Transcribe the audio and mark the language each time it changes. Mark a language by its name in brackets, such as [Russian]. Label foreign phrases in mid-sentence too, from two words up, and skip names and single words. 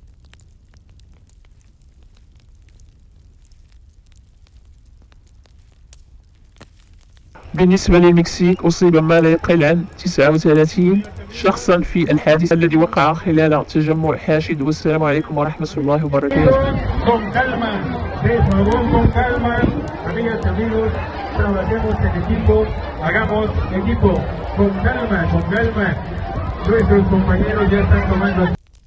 [Arabic] بالنسبة للمكسيك أصيب ما لا يقل عن 39 شخصا في الحادث الذي وقع خلال تجمع حاشد. والسلام عليكم ورحمة الله وبركاته. [Spanish] Con calma, de favor, con calma, amigas y amigos, trabajemos en equipo, hagamos equipo, con calma, nuestros compañeros ya están tomando